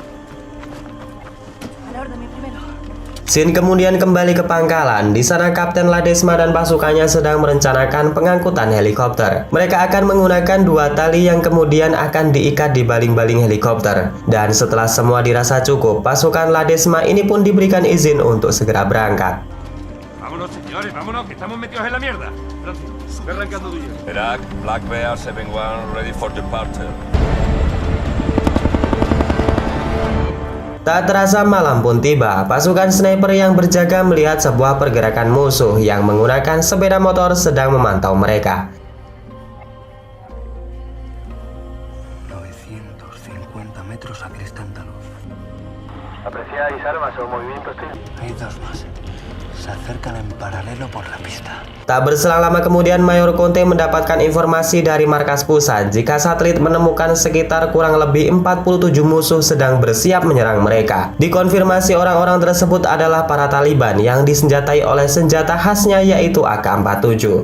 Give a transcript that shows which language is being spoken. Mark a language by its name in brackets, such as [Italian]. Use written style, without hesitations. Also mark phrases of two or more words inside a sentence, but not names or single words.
[Indonesian] Sin kemudian kembali ke pangkalan. Di sana Kapten Ladesma dan pasukannya sedang merencanakan pengangkutan helikopter. Mereka akan menggunakan 2 tali yang kemudian akan diikat di baling-baling helikopter. Dan setelah semua dirasa cukup, pasukan Ladesma ini pun diberikan izin untuk segera berangkat. [Spanish] Vámonos, señores, vámonos, que estamos metidos en la mierda. Francis, ve arrancando tuyo. Irak, [English] Black Bear, 7-1, ready for departure. [Indonesian] Tak terasa malam pun tiba. Pasukan sniper yang berjaga melihat sebuah pergerakan musuh yang menggunakan sepeda motor sedang memantau mereka. [Spanish] 950 metros a Cristán de Luz. ¿Apreciáis armas o movimientos? Hay 2 más. Se acercan en paralelo por la pista. [Indonesian] Tak berselang lama kemudian Mayor Conte mendapatkan informasi dari markas pusat jika satelit menemukan sekitar kurang lebih 47 musuh sedang bersiap menyerang mereka. Dikonfirmasi orang-orang tersebut adalah para Taliban yang disenjatai oleh senjata khasnya yaitu AK-47.